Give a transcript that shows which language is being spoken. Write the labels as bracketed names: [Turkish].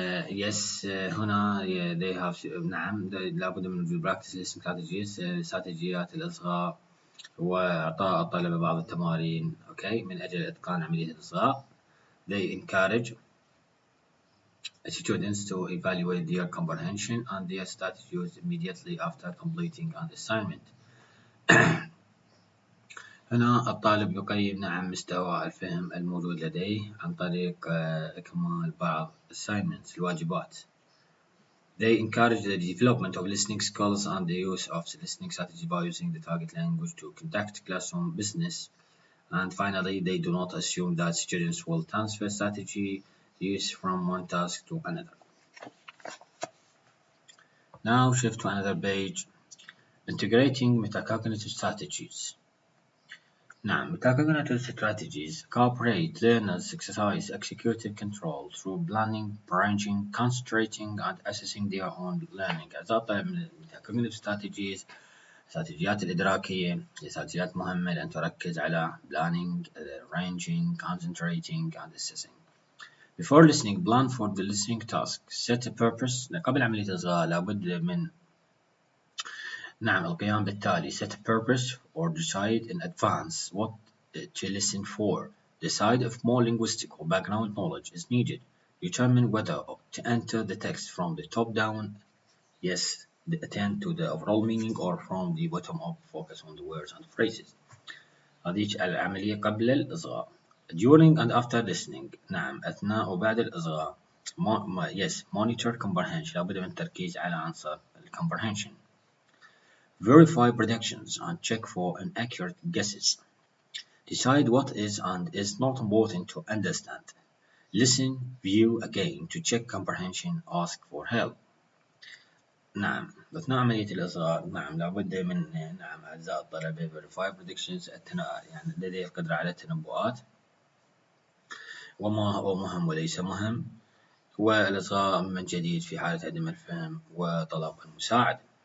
[English] Yes. [Arabic] هنا [English] they have [Arabic] نعم لابد من [English] practice listening strategies. [Arabic] استراتيجيات الإصغاء وإعطاء الطلبة بعض التمارين من أجل إتقان عملية الإصغاء. [English] They encourage students to evaluate their comprehension and their strategies immediately after completing an assignment. [Arabic] هنا الطالب يقيم مستوى الفهم الموجود لديه عن طريق إكمال بعض assignments الواجبات. [English] They encourage the development of listening skills and the use of listening strategy by using the target language to conduct classroom business. And finally, they do not assume that students will transfer strategy use from one task to another. Now shift to another page. Integrating metacognitive strategies. Now, metacognitive strategies cooperate learners exercise executive control through planning, branching, concentrating, and assessing their own learning. [Arabic] أعتقد من [English] metacognitive strategies [Arabic] استراتيجيات الإدراكية استراتيجيات مهمة لأن تركز على [English] planning, arranging, concentrating, and assessing. Before listening, plan for the listening task. Set a purpose. [Arabic] قبل عملية الإصغاء لابد من القيام بالتالي. [English] Set a purpose or decide in advance what to listen for. Decide if more linguistic or background knowledge is needed. Determine whether to enter the text from the top down, yes, attend to the overall meaning, or from the bottom up, focus on the words and phrases. [Arabic] هذه العملية قبل الإصغاء. [English] During and after listening. [Arabic] أثناء وبعد الإصغاء. [English] Yes, monitor comprehension. [Arabic] لابد من التركيز على عنصر comprehension. [English] Verify predictions and check for inaccurate guesses. Decide what is and is not important to understand. Listen, view again to check comprehension, ask for help. [Arabic] أثناء عملية الإصغاء لابد من أعزائي الطلبة [English] verify predictions [Arabic] لديه القدرة على التنبؤات وما هو مهم وليس مهم، والإصغاء من جديد في حالة عدم الفهم وطلب المساعدة.